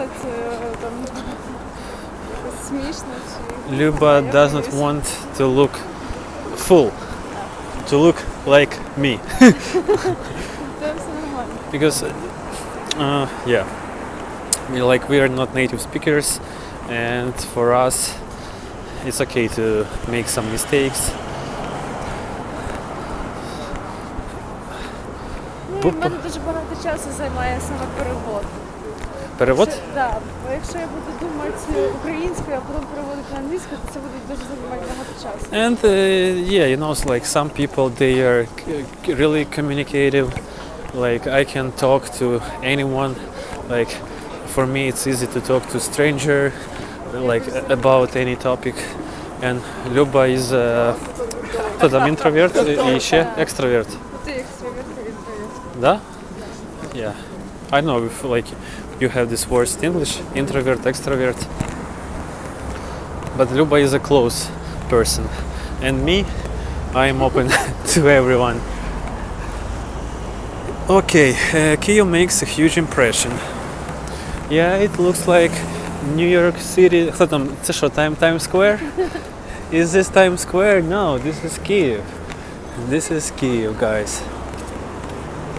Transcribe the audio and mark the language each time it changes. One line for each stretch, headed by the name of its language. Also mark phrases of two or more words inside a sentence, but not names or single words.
English: Luba does not want to look full, to look like me. Because, yeah, like we are not native speakers, and for us, it's okay to make some mistakes.
Ukrainian: Ну, в мене дуже багато часу займає саме перевод. Перевод? Так, бо якщо я буду думати українською, а потім переводити на англійську, то це буде дуже займати багато часу.
English: And yeah, you know, like some people, they are really communicative. Like I can talk to anyone. Like for me, it's easy to talk to stranger, like about any topic. And Luba is
Ukrainian: хто там, інтроверт і ще екстраверт. Ти екстраверт і інтроверт. Да?
English: Yeah. I know if like you have this words in English, introvert, extrovert. But Luba is a close person. And me, I am open to everyone. Okay, Kyiv makes a huge impression. Yeah, it looks like New York City.
Ukrainian: Хто там? Це що,
English: Times Square? Is this Times Square? No, this is Kyiv. This is Kyiv, guys.